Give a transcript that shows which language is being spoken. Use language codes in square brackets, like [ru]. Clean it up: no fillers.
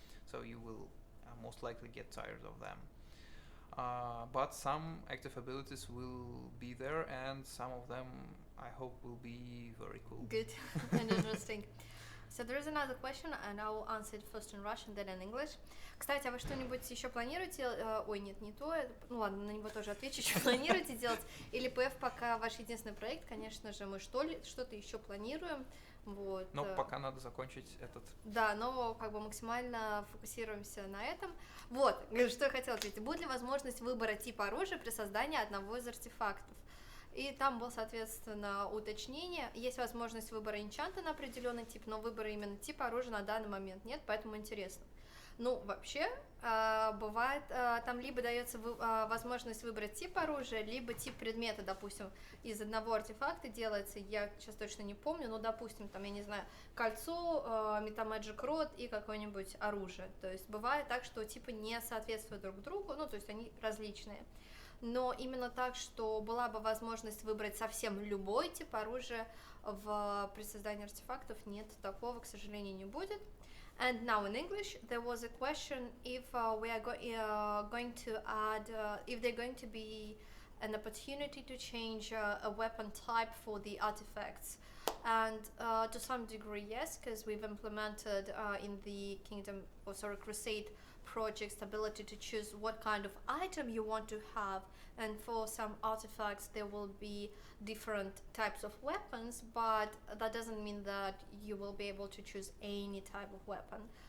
[en] So you will most likely get tired of them. But some active abilities will be there, and some of them I hope will be very cool. Good and interesting. So there is another question, and I will answer it first in Russian, then in English. [ru] Кстати, а вы что-нибудь еще планируете? Ой, нет, не то. Ну ладно, на него тоже отвечу. Что планируете делать? Или PF пока ваш единственный проект? Конечно же, мы что-то еще планируем. Вот. Но пока надо закончить этот. Да, но как бы максимально фокусируемся на этом. Вот, что я хотела ответить. Будет ли возможность выбора типа оружия при создании одного из артефактов? И там было, соответственно, уточнение. Есть возможность выбора энчанта на определенный тип, но выбора именно типа оружия на данный момент нет, поэтому интересно. Ну, вообще, бывает, там либо дается возможность выбрать тип оружия, либо тип предмета, допустим, из одного артефакта делается, я сейчас точно не помню, но, допустим, там, я не знаю, кольцо, метамэджик род и какое-нибудь оружие. То есть бывает так, что типы не соответствуют друг другу, ну, то есть они различные. Но именно так, что была бы возможность выбрать совсем любой тип оружия при создании артефактов, нет, такого, к сожалению, не будет. [en] And now in English, there was a question if we are going to add, if they're going to be an opportunity to change a weapon type for the artifacts. And to some degree, yes, because we've implemented in the Crusade project's ability to choose what kind of item you want to have, and for some artifacts there will be different types of weapons, but that doesn't mean that you will be able to choose any type of weapon.